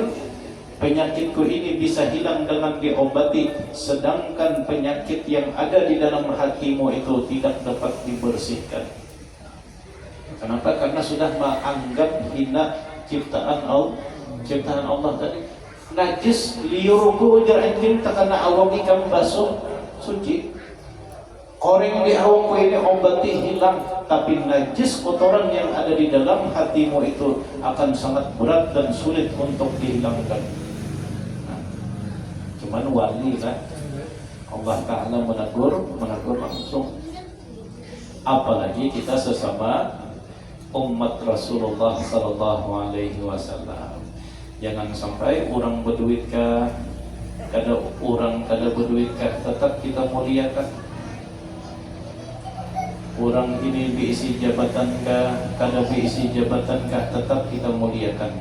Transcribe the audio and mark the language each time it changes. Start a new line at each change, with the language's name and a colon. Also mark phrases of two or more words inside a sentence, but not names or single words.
Indonesian: Penyakitku ini bisa hilang dengan diobati, sedangkan penyakit yang ada di dalam hatimu itu tidak dapat dibersihkan. Kenapa? Karena sudah menganggap hina ciptaan Allah tadi.
Banjar: Najis liuruku ujar anjing takana awam ikam basuh suci.
Indonesian: Koreng di awamku ini obati hilang, tapi najis kotoran yang ada di dalam hatimu itu akan sangat berat dan sulit untuk dihilangkan. Cuman wali kan Allah Ta'ala menegur langsung. Apalagi kita sesama umat Rasulullah
Arabic: صلى الله عليه وسلم.
Indonesian: Jangan sampai orang berduit kah, kada berduit kah, tetap kita muliakan. Orang ini diisi jabatan kah, kada diisi jabatan kah, tetap kita muliakan.